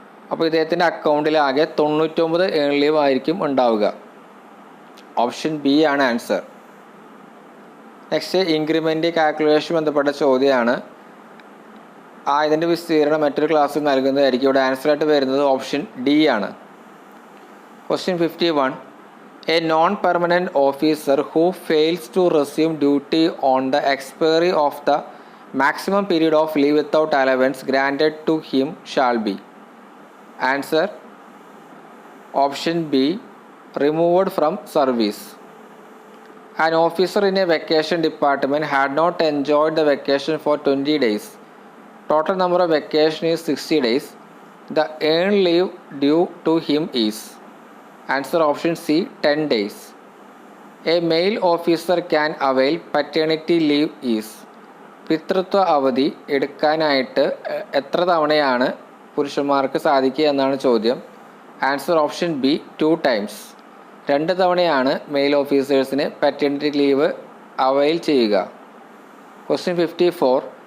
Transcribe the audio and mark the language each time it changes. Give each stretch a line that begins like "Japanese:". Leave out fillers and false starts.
Malayalam: അപ്പോൾ ഇദ്ദേഹത്തിൻ്റെ അക്കൗണ്ടിൽ ആകെ 99 ഏൺ ലീവ് ആയിരിക്കും ഉണ്ടാവുക. ഓപ്ഷൻ ബി ആണ് ആൻസർ. നെക്സ്റ്റ്, ഇൻക്രിമെൻ്റ് കാൽക്കുലേഷൻ ബന്ധപ്പെട്ട ചോദ്യമാണ്. ഇതിൻ്റെ വിസ്തീർണം മറ്റൊരു ക്ലാസ്സിൽ നൽകുന്നതായിരിക്കും. ഇവിടെ ആൻസറായിട്ട് വരുന്നത് ഓപ്ഷൻ ഡി ആണ്.
English: Question 51. A non-permanent officer who fails to resume duty on the expiry of the maximum period of leave without allowance granted to him shall be. Answer option B, removed from service. An officer in a vacation department had not enjoyed the vacation for 20 days. Total number of vacation is 60 days. The earned leave due to him is. Answer option C, 10 days. A male officer can avail paternity leave is.
Malayalam: പിതൃത്വ അവധി എടുക്കാനായിട്ട് എത്ര തവണയാണ് പുരുഷന്മാർക്ക് സാധിക്കുക എന്നാണ് ചോദ്യം. Answer option B,
English: 2 times.
Malayalam: 2 തവണയാണ് mail ഓഫീസേഴ്സിന് പാറ്റേണിറ്റി leave avail ചെയ്യുക. ക്വസ്റ്റ്യൻ 54.